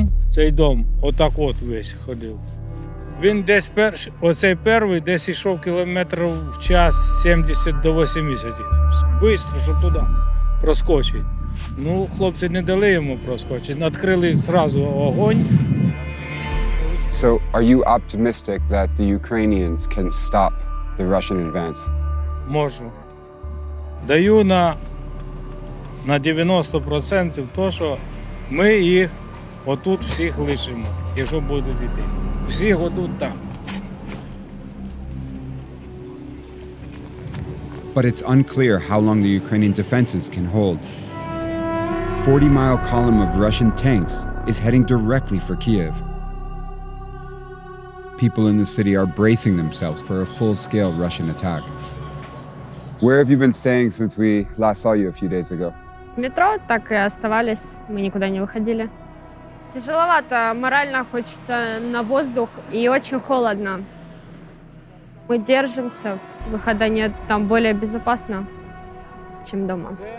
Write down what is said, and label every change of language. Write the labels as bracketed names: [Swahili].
[Ukrainian] Цей дом, отак от весь ходив. Він десь оцей перший десь йшов кілометрів в час 70 до 80. Бистро, щоб туди проскочити. Ну, хлопці не дали йому проскочити, відкрили одразу огонь. [English] So, are you optimistic that the Ukrainians can stop the Russian advance? [Ukrainian] Можу. Даю на 90% то, що ми їх отут всіх лишимо, якщо будуть йти. Всіх отут так. [English] But it's unclear how long the Ukrainian defenses can hold. 40-mile column of Russian tanks is heading directly for Kyiv. People in the city are bracing themselves for a full-scale Russian attack. Where have you been staying since we last saw you a few days ago? [Russian] В метро так и оставались, мы никуда не выходили. Тяжеловато, морально хочется на воздух и очень холодно. Мы держимся, выхода нет, там более безопасно, чем дома.